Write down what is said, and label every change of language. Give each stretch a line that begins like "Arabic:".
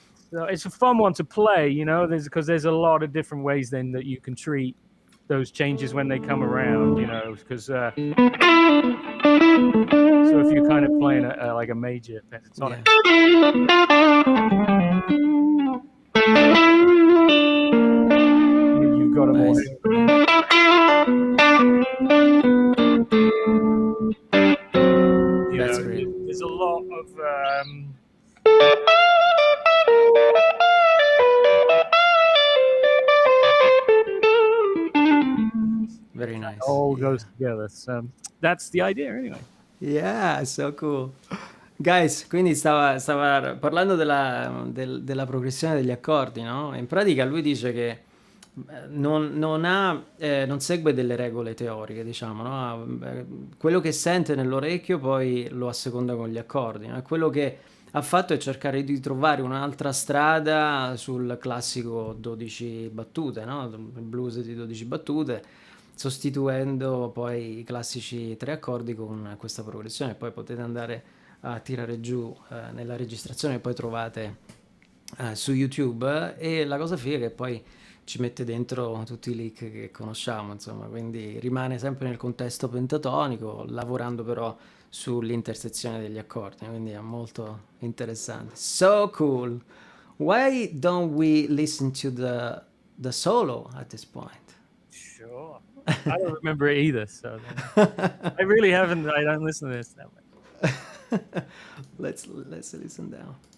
English: So it's a fun one to play, because there's a lot of different ways then that you can treat those changes when they come around, because so if you're kind of playing like a major pentatonic, you've got a more that's great. There's a lot of very nice. It all goes together. So that's the idea anyway. Yeah, so cool.
Italian: Guys, quindi stava parlando della progressione degli accordi, no? In pratica lui dice che non segue delle regole teoriche, diciamo, no? Quello che sente nell'orecchio poi lo asseconda con gli accordi, no? Quello che ha fatto è cercare di trovare un'altra strada sul classico 12 battute, no? Il blues di 12 battute, sostituendo poi i classici 3 accordi con questa progressione. Poi potete andare a tirare giù nella registrazione e poi trovate su YouTube, e la cosa figa è che poi ci mette dentro tutti i lick che conosciamo, insomma, quindi rimane sempre nel contesto pentatonico, lavorando però sull'intersezione degli accordi, quindi è molto interessante.
English: So cool. Why don't we listen to the solo at this point? Sure. I don't remember it either, so I really haven't. I don't listen to this that much. let's listen down.